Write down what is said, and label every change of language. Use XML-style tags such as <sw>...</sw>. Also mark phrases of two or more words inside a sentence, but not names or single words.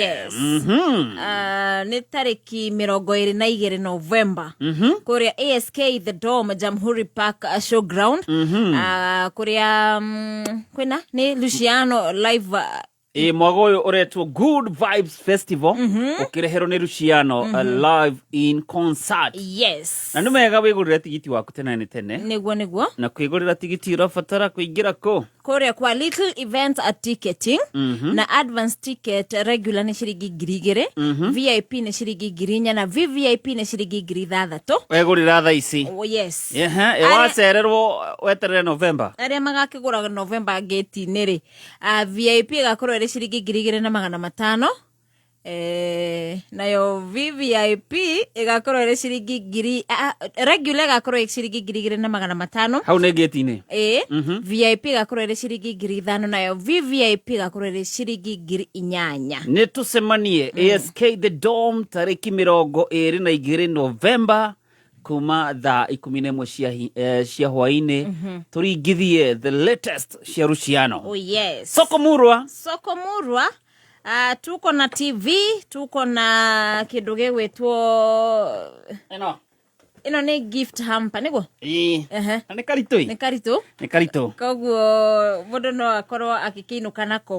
<ki>Yes. Nĩ tarĩki 22 November. Kũrĩa ASK The Dome Jamhuri Park Showground. Kũrĩa kwĩna nĩ Luciano live mwago ũyũ ũretwo Good Vibes Festival ũkĩreherwo nĩ Luciano</ki> <en>live in concert.</en> <ki>Yes. Na nĩ mega wĩgũrĩre tigiti waku tene nĩguo na kwĩgũrĩra tigiti ũrabatara kũingĩra kũ kũrĩa kwa Little Event at Ticketing na</ki> <en>advance ticket regular</en> <ki>nĩ ciringi 2,000, VIP nĩ ciringi 4,000 na VVIP nĩ ciringi 3,000. wegũrĩra thaa ici. Yes. Wacererwo weterere November. Arĩa magakĩgũra November gate-inĩ rĩ VIP ĩgakorwo ĩrĩ ciringi 2,500. Nayo VVIP ĩgakorwo ĩrĩ ciringi regular ĩgakorwo ĩrĩ ciringi 2,500. Hau nĩ gate-inĩ. VIP ĩgakorwo ĩrĩ ciringi 5,000 nayo VVIP ĩgakorwo ĩrĩ ciringi 8,000. Nĩ tũcemanie ASK The Dome tarĩki 22 November kuma thaa 11 cia hwainĩ tũringithie</ki> <en>the latest</en> <ki>cia Luciano.</ki> <en>Oh yes.</en> <ki>Soko Murwa.</ki> <sw>Tuko na TV, tuko na</sw> <ki>kĩndũ gĩgwĩtwo ĩno nĩ gift hamper nĩguo? Nĩ karitũ. Koguo mũndũ no akorwo akĩkĩinũka nako.</ki>